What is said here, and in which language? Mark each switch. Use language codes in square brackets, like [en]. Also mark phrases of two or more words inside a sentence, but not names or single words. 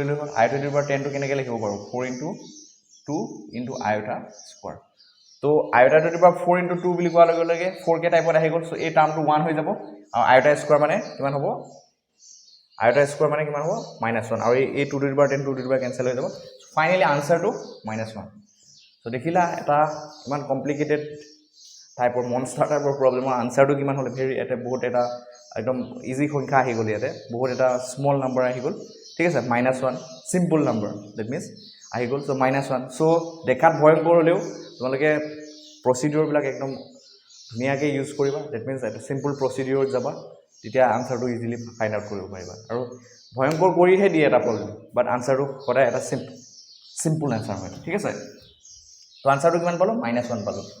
[as] ললো [en] iota to the power 10 to [as] কেনেকৈ লিখিব পাৰো [en] 4 into 2 into iota square [as] তো [en] iota to the power 4 into 2 [as] বুলি কোৱা লগে লগে 4 কে টাইপত আহি গল সো এই টার্মটো 1 হৈ যাব আৰু [en] iota square [as] মানে কিমান হ'ব [en] iota square [as] মানে কিমান হ'ব -1 আৰু এই [en] 2 to the power 10 2 to the power cancel [as] হৈ যাব ফাইনালি আনসাৰটো -1 সো দেখিলা এটা ইমান কমপ্লিকেটেড টাইপৰ মনস্টাৰ টাইপৰ প্ৰবলেমৰ আনসাৰটো কিমান হলে ভেৰি এটা বহুত এটা একদম ইজি সংখ্যা আহি গল ইয়াতে বহুত এটা [en] small number [as] আহি গল ঠিক আছে -1 [en] simple number that means [as] আহি গল সো -1 সো দেখাত ভয়ংকৰ হলেও তোমালোকে প্ৰসিডিউৰ বিলাক একদম ধুনিয়াকে ইউজ কৰিবা [en] that means [as] এটা [en] simple procedure [as] যাবা তেতিয়া আনসাৰটো ইজিলি [en] find out [as] কৰিব পাৰিবা আৰু ভয়ংকৰ কৰিহে দিয়ে এটা প্ৰবলেম বাট আনসাৰটো সদায় এটা [en] simple answer [as] হয় ঠিক আছে তো আনসাৰটো কিমান পালো -1 পালো